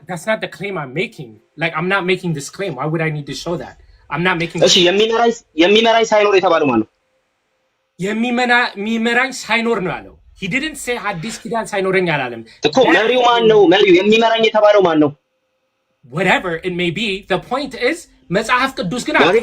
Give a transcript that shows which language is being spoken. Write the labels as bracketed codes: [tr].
[en] That's not the claim I'm making. Like I'm not making this claim. Why would I need to show that? I'm not making. [am] እሺ የሚመራኝ ሳይኖር የተባለው ማን ነው? የሚመራኝ ሳይኖር ነው ያለው። [en] He didn't say [am] አዲስ ኪዳን ሳይኖረኝ አላለም እኮ። መሪው ማን ነው? መሪው የሚመራኝ የተባለው ማን ነው? [en] Whatever it may be, the point is [am] መጽሐፍ ቅዱስ ግን